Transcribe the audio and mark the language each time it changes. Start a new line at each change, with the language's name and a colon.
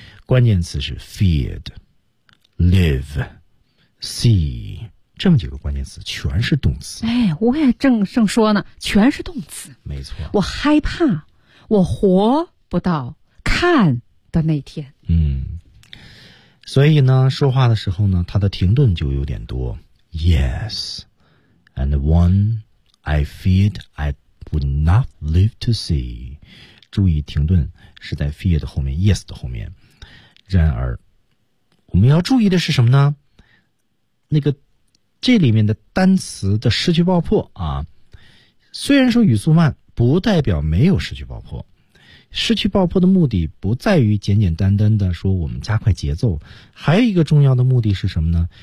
Chinese: 关键词是 feared, live, see. 这么几个关键词全是动词。哎，我也正说呢，全是动词。没错。我害怕，我活不到看的那天。嗯。所以呢，说话的时候呢，他的停顿就有点多。
English: Yes, and one I feared I would not live to see.
Chinese: 注意停顿是在 fear 的后面， yes 的后面。然而我们要注意的是什么呢？那个这里面的单词的失去爆破啊，虽然说语速慢不代表没有失去爆破，失去爆破的目的不在于简简单单的说我们加快节奏，还有一个重要的目的是什么呢？